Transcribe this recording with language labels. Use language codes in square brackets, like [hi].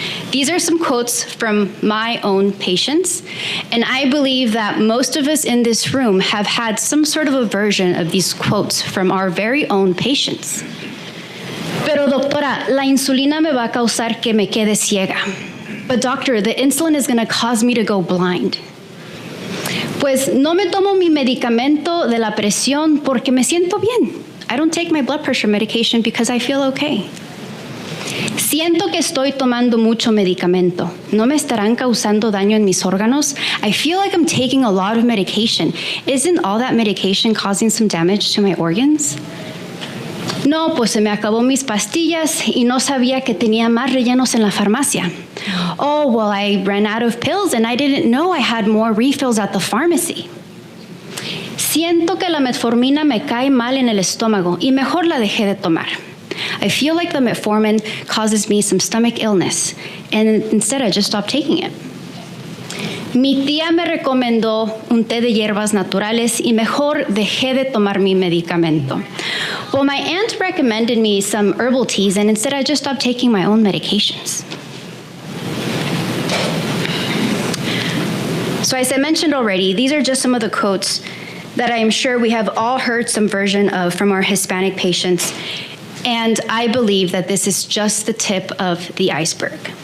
[en] These are some quotes from my own patients, and I believe that most of us in this room have had some sort of a version of these quotes from our very own patients. [es] Pero doctora, la insulina me va a causar que me quede ciega. [en] But doctor, the insulin is going to cause me to go blind. [es] Pues no me tomo mi medicamento de la presión porque me siento bien. [en] I don't take my blood pressure medication because I feel okay. [es] Siento que estoy tomando mucho medicamento. ¿No me estarán causando daño en mis órganos? [en] I feel like I'm taking a lot of medication. Isn't all that medication causing some damage to my organs? [es] No, pues se me acabó mis pastillas y no sabía que tenía más rellenos en la farmacia. [en] Oh, well, I ran out of pills and I didn't know I had more refills at the pharmacy. [es] Siento que la metformina me cae mal en el estómago y mejor la dejé de tomar. [en] I feel like the metformin causes me some stomach illness, and instead I just stopped taking it. [es] Mi tía me recomendó un té de hierbas naturales y mejor dejé de tomar mi medicamento. [en] Well, my aunt recommended me some herbal teas, and instead I just stopped taking my own medications. So as I mentioned already, these are just some of the quotes that I am sure we have all heard some version of from our Hispanic patients, and I believe that this is just the tip of the iceberg.